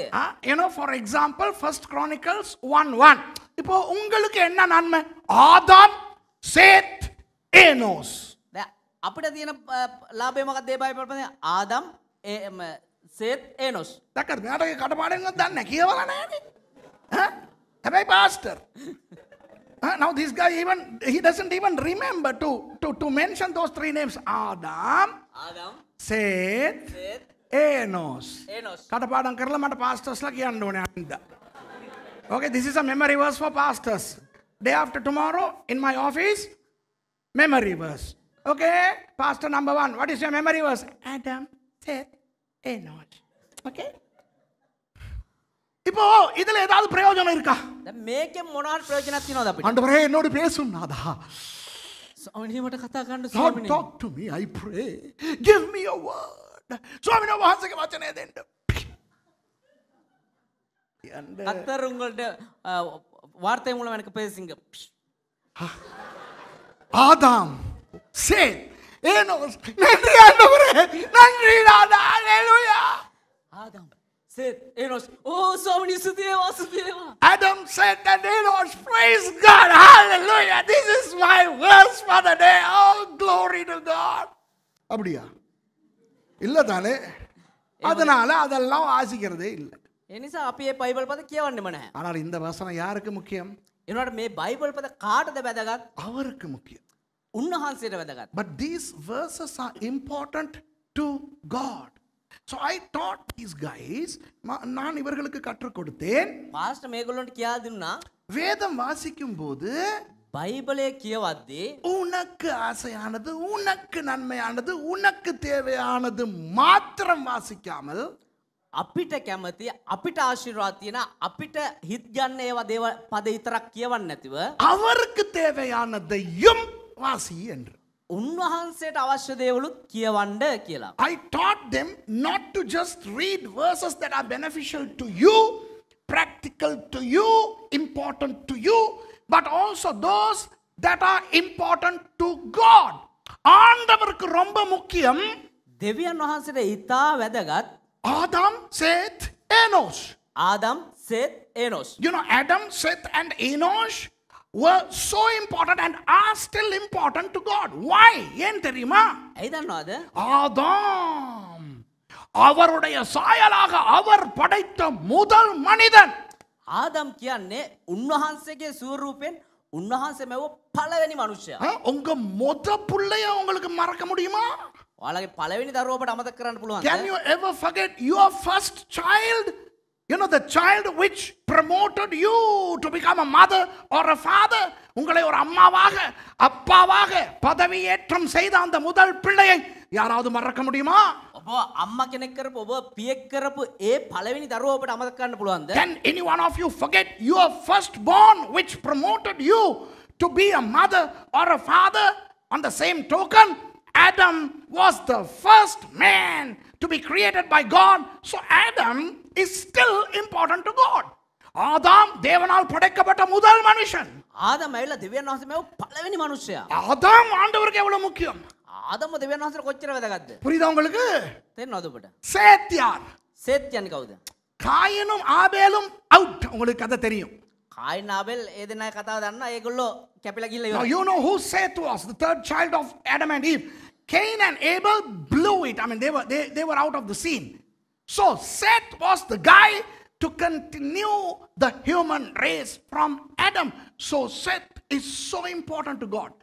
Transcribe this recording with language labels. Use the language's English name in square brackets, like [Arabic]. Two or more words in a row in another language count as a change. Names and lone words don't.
[English] You know, for example, 1 Chronicles 1:1. [Tamil] இப்போ உங்களுக்கு என்ன நன்மை? ஆதாம், சேத், ஏனோஸ். [Sinhala] දැන් අපිට තියෙන ලාභය මොකක්ද? ඒ බයිබල් පදේ ආදම්, සේත්, ඒනොස්. දැක්කද? මෙයාට කටපාඩම් එකක් දන්නේ නැහැ, කියවලා නැහැනේ. [English] Hey, pastor. Now this guy he doesn't even remember to mention those 3 names. Adam, Seth, Enos. [Sinhala] කටපාඩම් කරලා මට pastors ලා කියන්න ඕනේ අන්ද. [English] Okay, this is a memory verse for pastors. Day after tomorrow in my office, memory verse. Okay, pastor number 1, what is your memory verse? Adam, Seth, Enos. Okay. [Tamil] இப்போ இதுல ஏதாவது பிரயோஜனம் இருக்கா? [Sinhala] දැන් මේකෙන් මොනවාට ප්‍රයෝජනයක් තියනවද අපිට? [Tamil] ஆண்டவரே என்னோடு பேசும் நாதா. [Sinhala] ස්වාමීනි මට කතා කරන්න [English] Lord, [Sinhala] ස්වාමීනි. [English] talk to me, I pray. Give me your word. [Sinhala] ස්වාමීන් වහන්සේගේ වචනය දෙන්න. යන්න. [Tamil] கத்தர் உங்கள்ட்ட வார்த்தை மூலம் எனக்கு பேசுங்க. ஆதாம், சேத், ஏனோஸ். நன்றி ஆண்டவரே. நன்றி நாதா. ஹalleluya. [Sinhala] ஆதாம், சேத், ஏனோஸ். ஓ ස්වාමීනි සුදේවා සුදේවා. [English] Adam, Seth and Enos, praise God. Hallelujah. This is my verse for the day. Oh, glory to God. [Tamil] அப்படியா? இல்ல தானே? அதனால அதெல்லாம் வாசிக்கிறதே இல்லை. [Sinhala] ඒ නිසා අපි මේ බයිබල් පද කියවන්නෙම නැහැ. [Tamil] ஆனால் இந்த வசனம் யாருக்கு முக்கியம்? [Sinhala] එනකොට මේ බයිබල් පද කාටද වැදගත්? [Tamil] அவருக்கு முக்கியம். [Sinhala] උන්වහන්සේට වැදගත්. [English] But these verses are important to God. So I taught these guys, [Tamil] நான் இவர்களுக்கு கற்றுக் கொடுத்தேன். [Sinhala] පාස්ටර් මේගොල්ලන්ට කියා දුන්නා [Tamil] வேதம் வாசிக்கும் போது [Sinhala] බයිබලයේ කියවද්දී [Tamil] உனக்கு ஆசையானது, உனக்கு நன்மையானது, உனக்கு தேவையானது மாத்திரம் வாசிக்காமல் [Sinhala] අපිට කැමති අපිට ආශිර්වාද තියෙන අපිට හිත් ගන්න ඒවා දේව පද විතරක් කියවන්නේ නැතිව [Tamil] அவருக்கு தேவையானதையும் வாசி என்று. [Sinhala] උන්වහන්සේට අවශ්‍ය දේවලුත් කියවන්න කියලා. [English] I taught them not to just read verses that are beneficial to you, practical to you, important to you, but also those that are important to God. [Tamil] ஆண்டவருக்கு ரொம்ப முக்கியம் [Sinhala] දෙවියන් වහන්සේට ඉතා වැදගත් [Tamil] ஆதாம், சேத், ஏனோஸ். [Sinhala] ආදම්, සේත්, ඒනොස්. [English] You know, Adam, Seth and Enosh were so important and are still important to God. Why? [Tamil] ஏன் தெரியுமா? [Sinhala] ඇයි දන්නවද? [Tamil] ஆதாம் அவருடைய சாயலாக அவர் படைத்த முதல் மனிதன். [Sinhala] ආදම් කියන්නේ උන්වහන්සේගේ ස්වරූපයෙන් උන්වහන්සේ මෙව පළවෙනි මනුෂ්‍යයා. [Tamil] உங்க முத புள்ளைய உங்களுக்கு மறக்க முடியுமா? [Sinhala] ඔයාලගේ පළවෙනි දරුවවට අමතක කරන්න පුළුවන්ද? [English] Can you ever forget your first child? You know, the child which promoted you to become a mother or a father. [Tamil] உங்களை ஒரு அம்மாவாக அப்பாவாக பதவியேற்றம் செய்த அந்த முதல் பிள்ளையை யாராவது மறக்க முடியுமா? [Sinhala] ඔබ අම්මා කෙනෙක් කරපු ඔබ පියෙක් කරපු ඒ පළවෙනි දරුවා ඔබට අමතක කරන්න පුළුවන්ද? [English] Can any one of you forget your firstborn which promoted you to be a mother or a father? On the same token, Adam was the first man to be created by God. So Adam is still important to God. [Tamil] ஆதாம் தேவனால் படைக்கப்பட்ட முதல் மனுஷன். [Sinhala] ආදම් ඇවිල්ලා දෙවියන් වහන්සේ මෙව පළවෙනி මනුෂ්‍යයා. [Tamil] ஆதாம் ஆண்டவருக்கு எவ்வளவு முக்கியம்? [Sinhala] ආදම්ව දෙවියන් වහන්සේට කොච්චර වැදගත්ද? [Tamil] புரியுதா உங்களுக்கு? [Sinhala] තේරෙනවද ඔබට? [Tamil] சேத் யார்? [Sinhala] සේත් කියන්නේ කවුද? [Tamil] காயினும் ஆபேலும் அவுட். உங்களுக்கு கதை தெரியும். [Sinhala] කායින් ආබෙල් ඒ දෙන්නා කතාව දන්නා. ඒගොල්ලෝ කැපිලා ගිහලා [English] Now [Sinhala] ඉවරයි. [English] you know who Seth was, the third child of Adam and Eve. Cain and Abel blew it. I mean, they were out of the scene. So Seth was the guy to continue the human race from Adam. So Seth is so important to God.